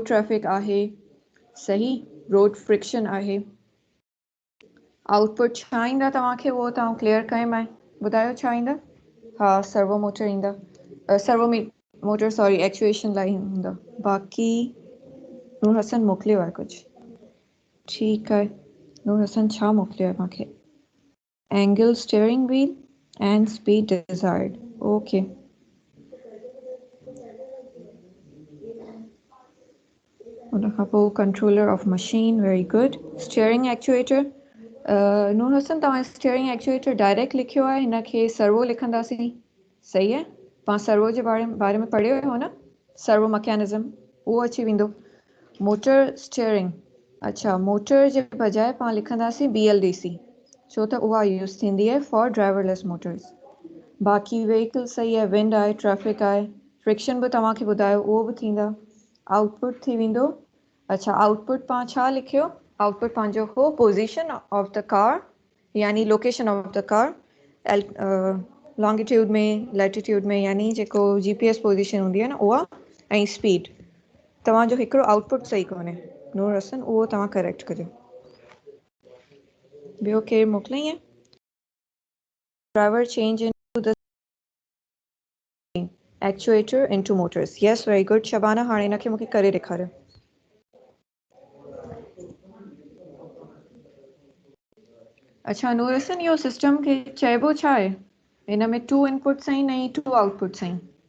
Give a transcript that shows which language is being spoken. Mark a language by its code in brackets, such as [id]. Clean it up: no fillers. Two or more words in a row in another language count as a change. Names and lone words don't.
[sd] ट्रैफिक आहे सही [en] road friction [sd] आहे आउटपुट छा ईंदा तव्हांखे उहो तव्हां क्लियर कयोमांइ ॿुधायो छा ईंदा हा [en] servo motor [sd] ईंदा [en] servo motor sorry actuation [sd] लाइ ईंदा बाक़ी नूर हसन मोकिलियो आहे कुझु ठीकु आहे नूर हसन छा मोकिलियो आहे मूंखे [en] angle steering wheel and speed desired okay [sd] उन खां पोइ [en] controller of machine very good steering actuator [sd] नूर हसन तव्हां [en] steering actuator [sd] डायरेक्ट लिखियो आहे हिनखे सर्वो लिखंदासीं सही आहे पाण सर्वो जे बारे में पढ़ियो हो न [en] servo mechanism [sd] उहो अची वेंदो मोटर स्टीयरिंग अच्छा मोटर जे बजाय पाण लिखंदासीं BLDC छो त उहा यूज़ थींदी आहे [en] for driverless motors [sd] बाक़ी व्हीकल सही आहे विंड आहे ट्रैफिक आहे फ्रिक्शन बि तव्हांखे ॿुधायो उहो बि थींदा आउटपुट थी वेंदो अच्छा आउटपुट पाण छा लिखियो आउटपुट पंहिंजो हो [en] position of the car [sd] यानी [en] location of the car [sd] लॉन्गिट्यूड में लैटिट्यूड में यानी जेको [en] GPS position [sd] हूंदी आहे न उहा ऐं स्पीड तव्हांजो हिकिड़ो आउटपुट सही कोन्हे नूर हसन उहो तव्हां करेक्ट करियो ॿियो केरु मोकिलियईं [en] driver change into the actuator into motors yes very good [sd] शबाना हाणे हिनखे मूंखे करे ॾेखारियो अच्छा नूर हसन इहो सिस्टम खे चइबो छा आहे हिन में 2 इनपुट्स आहिनि ऐं 2 आउटपुट्स आहिनि